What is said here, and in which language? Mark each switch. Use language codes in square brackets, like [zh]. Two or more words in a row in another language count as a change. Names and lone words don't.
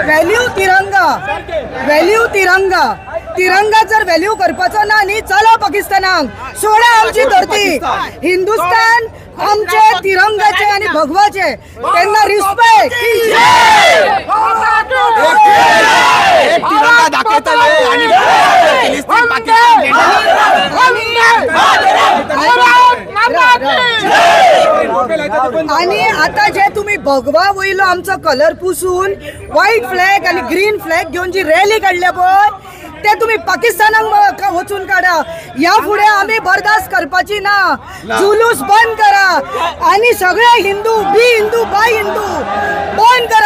[kok] व्हॅल्यू तिरंगा जर व्हॅल्यू करपाचो ना न्ही चला पाकिस्तानाक सोडा आमची धरती. हिंदुस्तान आमचे तिरंगाचे आणि भगवाचे त्यांना रिस्पेक्ट. आणि आता जे तुम्ही भगवा वयलो आमचो कलर पुसून [en] white flag [kok] आणि [en] green flag [kok] घेऊन जी रॅली काढल्या पळय ते तुम्ही पाकिस्तानाक वचून काढा. या फुडें आम्ही बर्दाश्त करपाची ना. जुलूस बंद करा आणि सगळे हिंदू बाय हिंदू बंद करा.